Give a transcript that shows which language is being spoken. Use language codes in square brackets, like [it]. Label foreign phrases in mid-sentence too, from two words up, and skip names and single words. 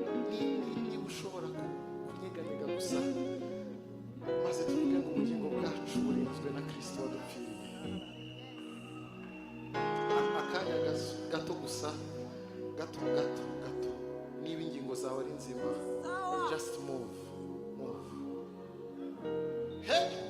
[rw] Ni-, ni-, niba ushobora ku-, kunyeganyega gusa, maze tuvuge ngo ubugingo bwacu burinzwe na Kristo wadupfiriye. A-, akanya gas-, gato gusa, gato, gato, gato. Niba ingingo zawe ari nzima, [en] just move, move. Hey!